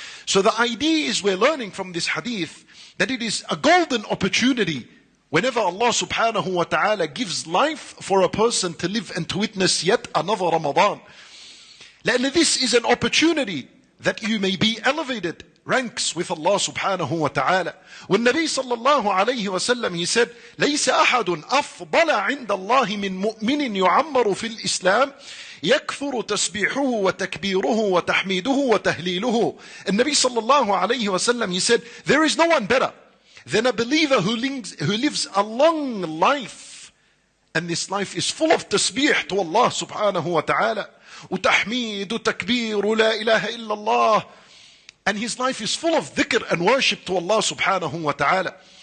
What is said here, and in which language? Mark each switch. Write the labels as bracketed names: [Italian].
[English] So the idea is, we're learning from this hadith that it is a golden opportunity whenever Allah subhanahu wa ta'ala gives life for a person to live and to witness yet another Ramadan. [Arabic] لأن [English] this is an opportunity that you may be elevated ranks with Allah subhanahu wa ta'ala. [Arabic] والنبي صلى الله عليه وسلم, [English] he said, [Arabic] ليس أحد أفضل عند الله من مؤمن يعمر في الإسلام يكثر تسبيحه وتكبيره وتحميده وتهليله. النبي صلى الله عليه وسلم, [English] he said, there is no one better than a believer who lives a long life, and this life is full of tasbih to Allah subhanahu wa ta'ala, [Arabic] وتحميد وتكبير ولا إله إلا الله, [English] and his life is full of dhikr and worship to Allah subhanahu wa ta'ala.